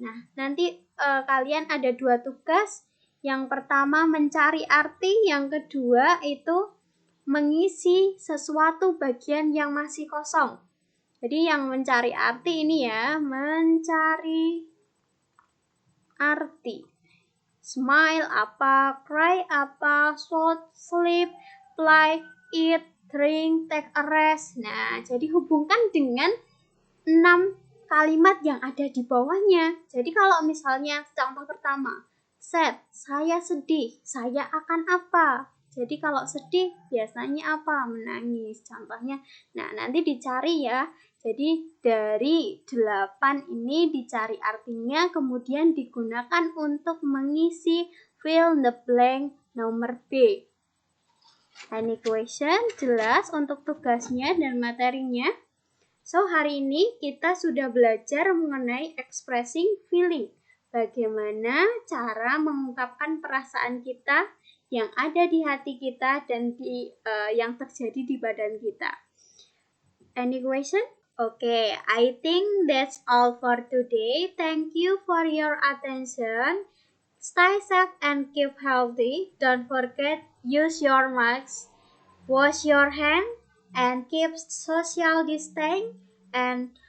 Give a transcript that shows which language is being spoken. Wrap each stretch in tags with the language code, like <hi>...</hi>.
<id>Nah, nanti kalian ada 2 tugas. Yang pertama mencari arti, yang kedua itu mengisi sesuatu bagian yang masih kosong. Jadi yang mencari arti ini ya, mencari arti.</id> <en>Smile apa, cry apa, shout, sleep, play, eat, drink, take a rest.</en> <id>Nah, jadi hubungkan dengan 6 kalimat yang ada di bawahnya. Jadi kalau misalnya contoh pertama, sad, saya sedih, saya akan apa? Jadi kalau sedih biasanya apa? Menangis contohnya. Nah, nanti dicari ya. Jadi dari 8 ini dicari artinya, kemudian digunakan untuk mengisi</id> <en>fill the blank</en> <id>nomor B.</id> <en>Any question?</en> <id>Jelas untuk tugasnya dan materinya? So, hari ini kita sudah belajar mengenai expressing feeling. Bagaimana cara mengungkapkan perasaan kita yang ada di hati kita dan yang terjadi di badan kita.</id> <en>Any question? Okay, I think that's all for today. Thank you for your attention. Stay safe and keep healthy. Don't forget, use your masks, wash your hands, and keep social distancing. And</en>